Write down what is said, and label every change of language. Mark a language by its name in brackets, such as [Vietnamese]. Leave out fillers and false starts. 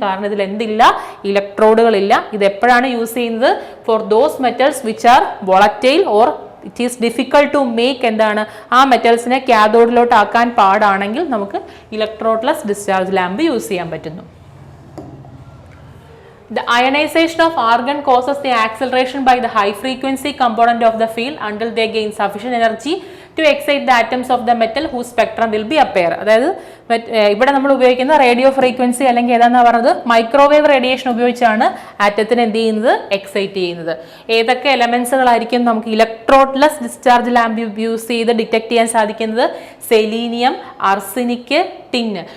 [Malayalam] കാരണം ഇതിൽ എന്തില്ല, ഇലക്ട്രോഡുകളില്ല. ഇത് എപ്പോഴാണ് യൂസ് ചെയ്യുന്നത്, [English] for those metals which are volatile or it is difficult to make [Malayalam] എന്താണ്, ആ മെറ്റൽസിനെ കാഥോഡിലോട്ട് ആക്കാൻ പാടാണെങ്കിൽ നമുക്ക് ഇലക്ട്രോഡ്ലെസ് ഡിസ്ചാർജ് ലാമ്പ് യൂസ് ചെയ്യാൻ പറ്റുന്നു. [English] The ionization of argon causes the acceleration by the high frequency component of the field until they gain sufficient energy to excite the atoms of the metal whose spectrum will be appear. [Malayalam] അതായത് ഇവിടെ നമ്മൾ ഉപയോഗിക്കുന്ന radio frequency അല്ലെങ്കിൽ ഏതാണെന്ന് പറയുന്നത് microwave radiation ഉപയോഗിച്ചാണ് ആറ്റത്തിന് എന്ത് ചെയ്യുന്നത്, എക്സൈറ്റ് ചെയ്യുന്നത്. ഏതൊക്കെ എലമെന്റ്സുകളായിരിക്കും നമുക്ക് ഇലക്ട്രോഡ്ലെസ് ഡിസ്ചാർജ് ലാമ്പ് യൂസ് ചെയ്ത് ഡിറ്റക്ട് ചെയ്യാൻ സാധിക്കുന്നത്, സെലീനിയം, അർസനിക്, ടിൻ.